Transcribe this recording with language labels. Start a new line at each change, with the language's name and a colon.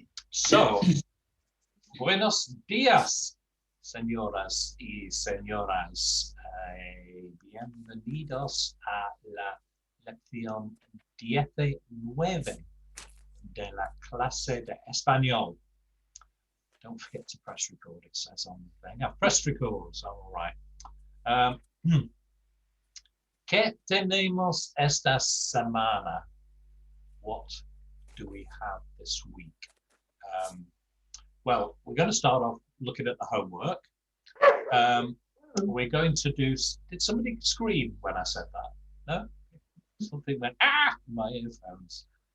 Spanish: So, buenos días, señoras y señoras. Bienvenidos a la lección 19 de la clase de español.
English: Don't forget to press record, it says on the thing. I've pressed record, so all right.
Spanish: ¿Qué tenemos esta semana?
English: What do we have this week? Well, we're going to start off looking at the homework. We're going to do. Did somebody scream when I said that? No? Something went in my earphones.